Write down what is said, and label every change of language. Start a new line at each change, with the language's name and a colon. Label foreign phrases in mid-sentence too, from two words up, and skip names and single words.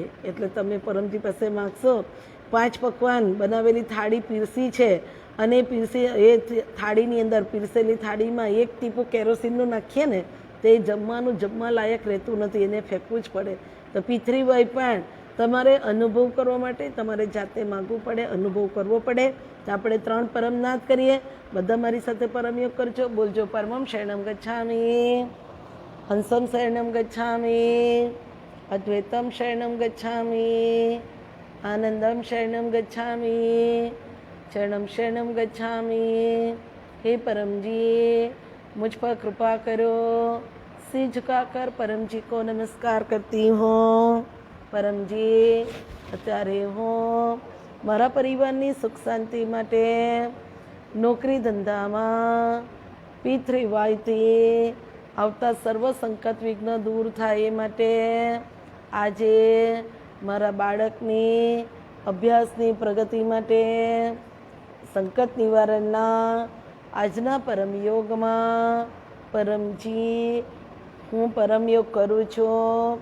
Gujarati: એટલે તમે પરમજી પાસે માગશો 5 પકવાન બનાવેલી થાળી પીરસી છે અને પીરસી એ થાળીની અંદર પીરસેલી થાળીમાં 1 ટીપું કેરોસીનનું નાખીએ ને તે જમવાનું જમવા લાયક રહેતું નથી, એને ફેંકવું જ પડે. તો પિતૃવય પણ તમારે અનુભવ કરવા માટે તમારે જાતે માગવું પડે, અનુભવ કરવો પડે. તો આપણે 3 પરમનાથ કરીએ. બધા મારી સાથે પરમયોગ કરજો.
Sanskrit: બોલજો परमं शरणम गच्छामि, हंसम शरणम गच्छामि, अद्वैतम शरणम गच्छामि, आनंदम शरणम गच्छामि, चरणम शरणम गच्छामि.
Hindi: हे परम जी, मुझ पर कृपा करो. सिर झुकाकर परम जी को नमस्कार करती હું.
Gujarati: પરમજી, અત્યારે હું મારા પરિવારની સુખ શાંતિ માટે નોકરી ધંધામાં પિતૃવાયથી આવતા સર્વ સંકટ વિઘ્ન દૂર થાય એ માટે આજે મારા બાળકની અભ્યાસની પ્રગતિ માટે સંકટ નિવારણના આજના પરમયોગમાં પરમજી હું પરમયોગ કરું છું.